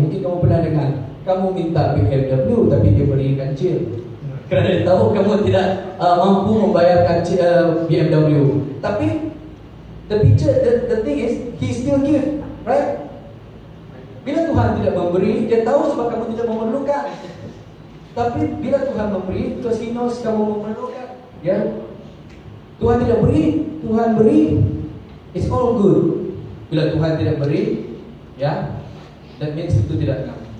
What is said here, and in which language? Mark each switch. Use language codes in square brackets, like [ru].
[ms] Mungkin kamu pernah dengar, kamu minta BMW tapi dia berikan kecil, karena dia tahu kamu tidak mampu membayarkan BMW. [en] Tapi the thing is, He still give, right? [ms] Bila Tuhan tidak memberi, dia tahu sebab kamu tidak memerlukan. Tapi bila Tuhan memberi, [en] because He knows [ms] kamu memerlukan, ya. Tuhan tidak beri, Tuhan beri, [en] it's all good. [ms] Bila Tuhan tidak beri, ya, [en] that means [ms] itu tidak ngam.